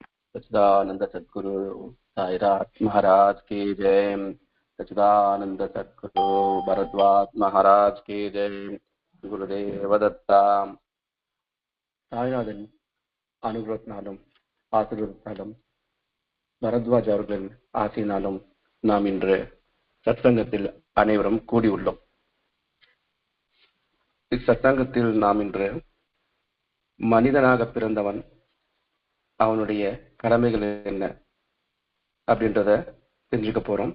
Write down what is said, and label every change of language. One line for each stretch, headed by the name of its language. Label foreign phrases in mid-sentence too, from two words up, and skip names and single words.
Hindi: सच्चिदानंद सद्गुरु साईनाथ महाराज की जय। सच्चिदानंद सद्गुरु भरद्वाज महाराज की जय।
Tamil: குருதேவ தத்தா. சாய்நாதன் அனுகிரகத்தினாலும் ஆசீர்வாதத்தாலும் பரத்வாஜ் அவர்கள் ஆசையினாலும் நாம் இன்று சத்சங்கத்தில் அனைவரும் கூடியுள்ளோம். இச்சத்சங்கத்தில் நாம் இன்று மனிதனாக பிறந்தவன் அவனுடைய கடமைகள் என்ன அப்படின்றத தெரிஞ்சுக்க போறோம்.